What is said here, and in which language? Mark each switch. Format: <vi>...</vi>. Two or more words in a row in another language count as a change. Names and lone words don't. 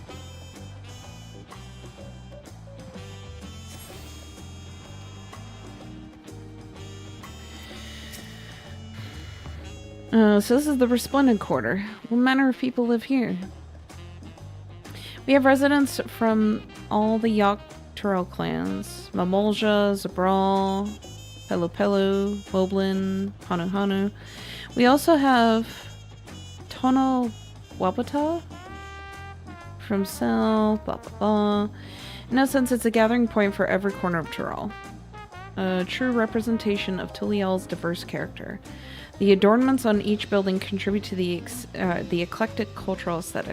<en>So this is the Resplendent Quarter. What manner of people live here? We have residents from all the Yogg-Turell clans. Mamolja, Zabral, Pelu Pelu, Moblin, Hanu Hanu. We also have Tono Wabata from South, blah blah blah. In essence, it's a gathering point for every corner of Tyrell. A true representation of Tuliel's diverse character. The adornments on each building contribute to the eclectic cultural aesthetic.</en>